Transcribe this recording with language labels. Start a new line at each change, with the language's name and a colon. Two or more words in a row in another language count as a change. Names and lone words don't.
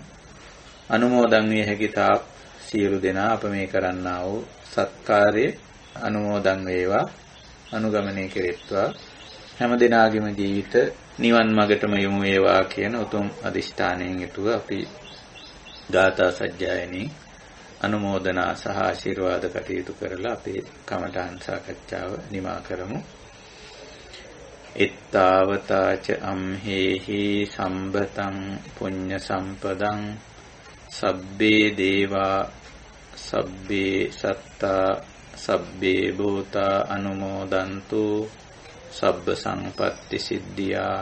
Sinhala: අනුමෝදන් විය හැකි තාක් සියලු දෙනා අප මේ කරන්නා වූ සත්කාරයේ අනුමෝදන් වේවා, අනුගමනය කෙරෙත්වා. හැම දිනාගේම ජීවිත නිවන් මගටම යොමු වේවා කියන උතුම් අදිෂ්ඨානයෙන් යුතුව අපි ගාථා සජ්ජායනී අනුමෝදනා සහ ආශිර්වාද කටයුතු කරලා අපේ කමඨහන් සාකච්ඡාව නිමා කරමු.
Pali: එත්තාවතා ච අම්හේහි සම්බතං පුඤ්ඤ සම්පදං සබ්බේ දේවා සබ්බේ සත්තා සබ්බේ භූතා අනුමෝදන්තු සබ්බ සංපත්ති සිද්ධියා.